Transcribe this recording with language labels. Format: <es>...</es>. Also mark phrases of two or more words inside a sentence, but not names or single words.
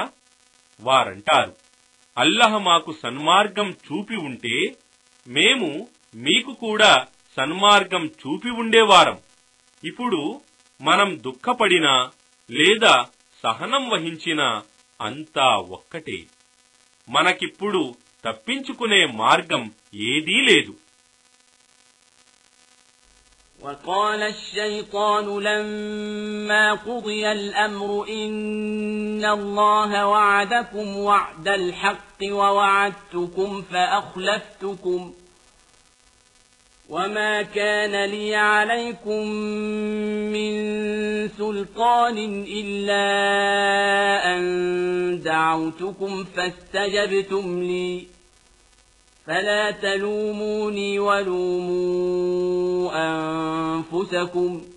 <te>వారంటారు, అల్లాహ్ మాకు సన్మార్గం చూపి ఉంటే మేము మీకు కూడా సన్మార్గం చూపి ఉండేవారం. ఇప్పుడు మనం దుఃఖపడినా లేదా సహనం వహించినా అంతా ఒక్కటే. మనకిప్పుడు తప్పించుకునే మార్గం ఏదీ లేదు.</te> <ar>وقال الشيطان لما قضي الأمر إن الله وعدكم وعد الحق ووعدتكم فأخلفتكم وما كان لي عليكم من سلطان إلا أن دعوتكم فاستجبتم لي فلا تلوموني ولوموا أنفسكم</ar>